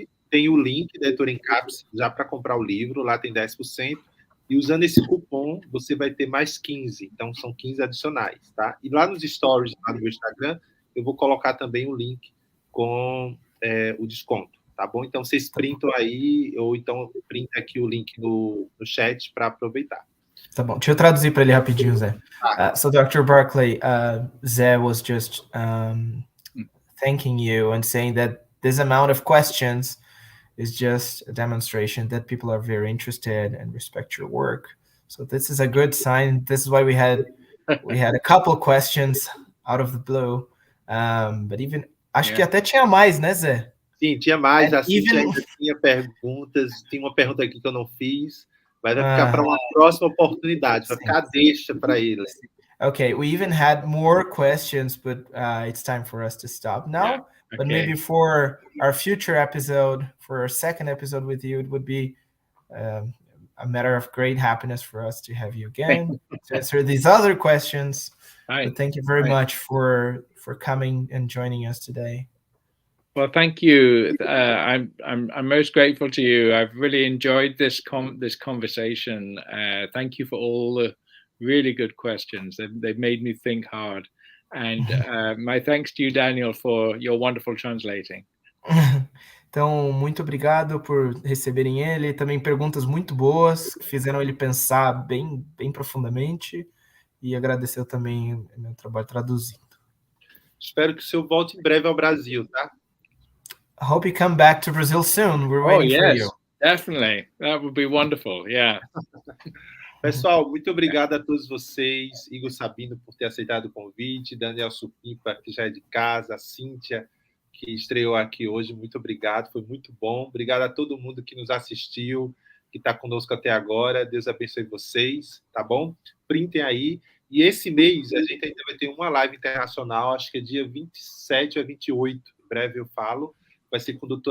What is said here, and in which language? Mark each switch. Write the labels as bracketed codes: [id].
[pt] Tem o link da Editora Encapse já para comprar o livro, lá tem 10%, e usando esse cupom você vai ter mais 15, então são 15 adicionais, tá? E lá nos stories, lá no meu Instagram, eu vou colocar também o link com o desconto, tá bom? Então vocês printam aí, ou então printa aqui o link no chat para aproveitar. Tá bom, deixa eu traduzir para ele rapidinho, Zé. [en] So Dr. Barclay, Zé was just thanking you and saying that this amount of questions is just a demonstration that people are very interested and respect your work. So this is a good sign. This is why we had a couple of questions out of the blue. But even [pt] acho que até tinha mais, né, Zé? Sim, tinha mais. Assim, ainda tinha perguntas. Tem uma pergunta aqui que eu não fiz, mas vai ficar para uma próxima oportunidade. Vai ficar deixa para ele. [en] Okay, we even had more questions, but it's time for us to stop now. Yeah. Okay. But maybe for our future episode, for our second episode with you, it would be a matter of great happiness for us to have you again to answer these other questions. But thank you very much for coming and joining us today. Well, thank you. I'm most grateful to you. I've really enjoyed this conversation. Thank you for all the really good questions. They've made me think hard. And my thanks to you, Daniel, for your wonderful translating. [pt] Então, muito obrigado por receberem ele. Também perguntas muito boas, que fizeram ele pensar bem profundamente. e agradecer também o meu trabalho traduzindo. Espero que o senhor volte em breve ao Brasil, tá? [en] I hope you come back to Brazil soon. We're waiting for you. Definitely. That would be wonderful. Yeah. [pt] Pessoal, muito obrigado a todos vocês. Igor Sabino por ter aceitado o convite, Daniel Supimpa, que já é de casa, a Cíntia, que estreou aqui hoje. Muito obrigado, foi muito bom. Obrigado a todo mundo que nos assistiu, que está conosco até agora. Deus abençoe vocês, tá bom? Printem aí. E esse mês a gente ainda vai ter uma live internacional, acho que é dia 27 a 28, em breve eu falo. Vai ser com o Dr.